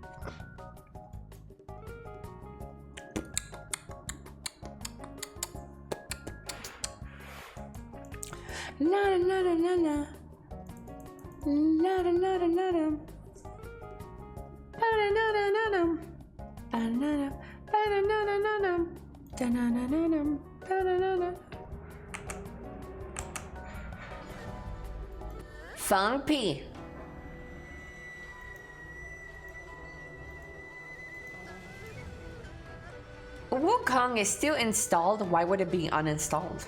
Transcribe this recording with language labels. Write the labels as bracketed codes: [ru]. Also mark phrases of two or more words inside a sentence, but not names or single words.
[en] La la la la la la. La la la la la la. Ba na na na na na. Ba na na ba na na na na na. Da na na na na. Da na na na. Funky. Wukong is still installed. Why would it be uninstalled?